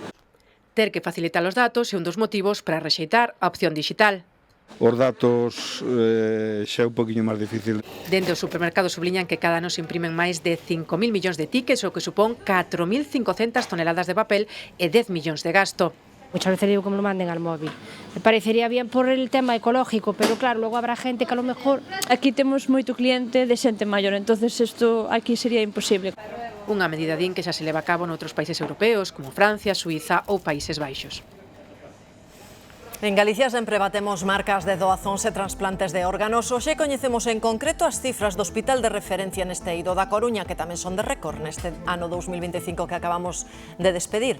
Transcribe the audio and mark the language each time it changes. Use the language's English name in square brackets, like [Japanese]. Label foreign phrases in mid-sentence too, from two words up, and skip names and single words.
[Galician] Ter que facilitar os datos é un dos motivos para rexeitar a opción digital. Os datos xa é un poquinho máis difícil. Dende os supermercados subliñan que cada ano se imprimen máis de 5.000 millóns de tickets, o que supón 4.500 toneladas de papel e 10 millóns de gasto. [Spanish] Muchas veces digo que me lo manden al móvil. Me parecería bien por el tema ecológico, pero claro, luego habrá gente que a lo mejor... [Galician] Aquí temos moito cliente de xente maior, entonces isto aquí sería imposible. Unha medida din que xa se leva a cabo noutros países europeos, como Francia, Suiza ou Países Baixos. En Galicia sempre batemos marcas de doazóns e trasplantes de órganos. Hoxe coñecemos en concreto as cifras do hospital de referencia neste eido da Coruña, que tamén son de récord neste ano 2025 que acabamos de despedir.